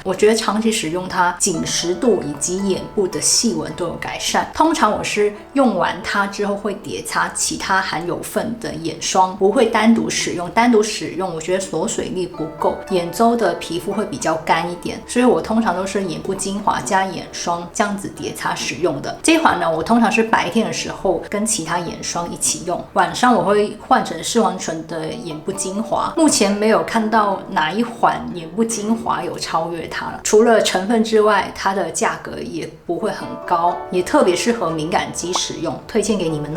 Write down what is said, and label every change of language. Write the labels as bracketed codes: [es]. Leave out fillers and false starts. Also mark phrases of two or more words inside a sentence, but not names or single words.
[zh] 我覺得長期使用它，緊實度以及眼部的細紋都有改善。通常我是用完它之後會疊擦其他含有份的眼霜，不會單獨使用。單獨使用我覺得锁水力不夠，眼周的皮膚會比較乾一點，所以我通常都是眼部精華加眼霜這樣子疊擦使用的。這款呢，我通常是白天的時候跟其他眼霜一起用，晚上我會換成視黄醇的眼部精華。目前沒有看到哪一款眼部精華有超越它了。除了成分之外，它的價格也不會很高，也特別適合敏感肌使用，推薦給你們哦。